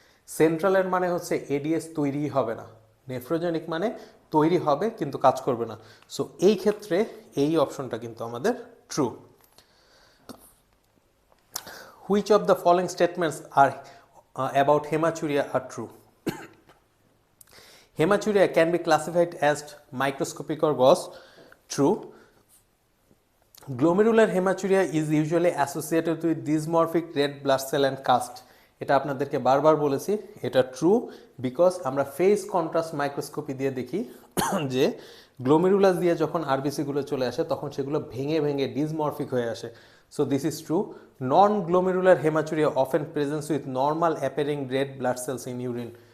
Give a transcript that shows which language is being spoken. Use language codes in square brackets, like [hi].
[bn] সেন্ট্রালের মানে হচ্ছে এডিএস তৈরি হবে না, নেফ্রোজেনিক মানে তৈরি হবে কিন্তু কাজ করবে না। সো এই ক্ষেত্রে এই অপশনটা কিন্তু আমাদের true. [en] Which of the following statements are about hematuria are true? Hematuria can be classified as microscopic or gross. True. Glomerular hematuria is usually associated with dysmorphic red blood cell and cast. [bn] এটা আপনাদেরকে বারবার বলেছি, এটা true, because আমরা face contrast microscopy দিয়ে দেখি যে glomerulus দিয়ে যখন আরবিসি গুলো চলে আসে তখন সেগুলো ভেঙে ভেঙে ডিসমরফিক হয়ে আসে। [en] So this is true. Non glomerular hematuria often presence with normal appearing red blood cells in urine.